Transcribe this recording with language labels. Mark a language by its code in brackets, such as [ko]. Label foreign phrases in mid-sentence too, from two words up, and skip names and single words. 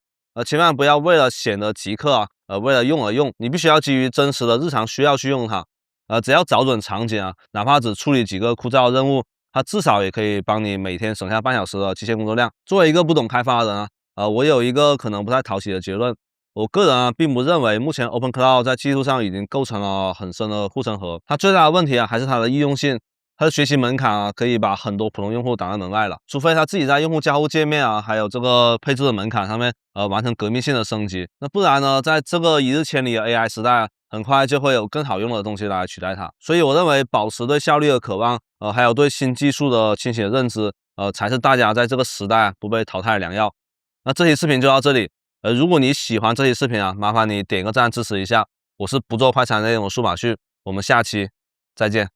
[zh] 千萬不要為了顯得極客為了用而用，你必須要基於真實的日常需要去用它。只要找準場景哪怕只處理幾個枯燥的任務， 它至少也可以幫你每天省下半小時的機械工作量。作為一個不懂開發的人啊，我有一個可能不太討喜的結論。我個人並不認為目前 OpenCloud 在技術上已經構成了很深的護城河。它最大的問題還是它的易用性，它的學習門檻可以把很多普通用戶擋在門外了。除非它自己在用戶交互界面還有這個配置的門檻上面完成革命性的升級，那不然呢，在這個一日千里的 AI 時代很快就會有更好用的東西來取代它。所以我認為保持對效率的渴望，還有對新技術的清醒的認知，才是大家在這個時代不被淘汰的良藥。那這期視頻就到這裡。如果你喜歡這期視頻麻煩你點個讚支持一下。我是不做快餐內容的數碼旭，我們下期再見。